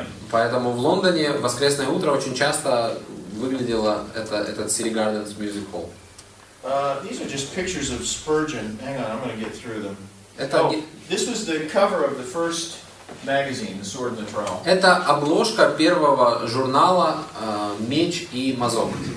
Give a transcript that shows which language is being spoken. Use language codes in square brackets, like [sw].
[ru] Поэтому в Лондоне в воскресное утро очень часто выглядело этот Surrey Gardens Music Hall. [en] These are just pictures of Spurgeon. Hang on, I'm going to get through them. This was the cover of the first magazine, The Sword and the Trowel. [ru] Это обложка первого журнала «Меч и мазок».